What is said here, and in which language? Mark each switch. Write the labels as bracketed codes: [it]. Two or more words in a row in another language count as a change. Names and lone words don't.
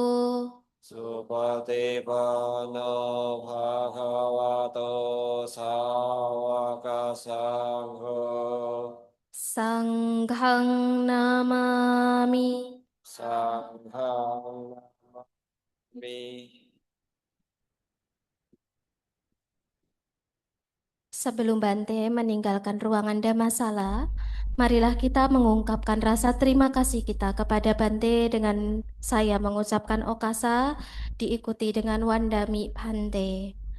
[pi] Supatipanno bhagavato sawaka sangho. Sanghang namami. Sanghang namami. [id] Sebelum Bante meninggalkan ruangan Dhammasala, marilah kita mengungkapkan rasa terima kasih kita kepada Bante dengan saya mengucapkan okasa, diikuti dengan [pi] Wandami Bante.